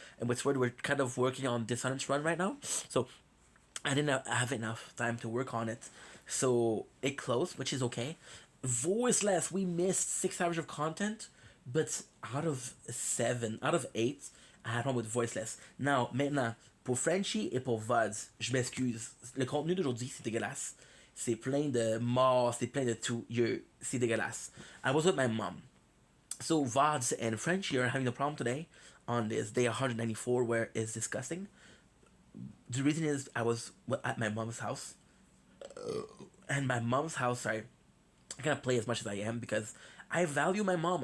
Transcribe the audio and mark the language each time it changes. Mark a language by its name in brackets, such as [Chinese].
[English] And with Sword, we're kind of working on Dishonest Run right now. So I didn't have enough time to work on it. So it closed, which is okay. Voiceless, we missed 6 hours of content, but out of 8, I had one with Voiceless. [French] Now, maintenant, pour Frenchie et pour Vods, je m'excuse. Le contenu d'aujourd'hui, c'est dégueulasse. C'est plein de morts, c'est plein de tout. C'est dégueulasse. [English] I was with my mom. So Vods and Frenchie are having a problem today on this day 194 where it's disgusting. The reason is I was at my mom's house. And my mom's house, I can't play as much as I am because I value my mom.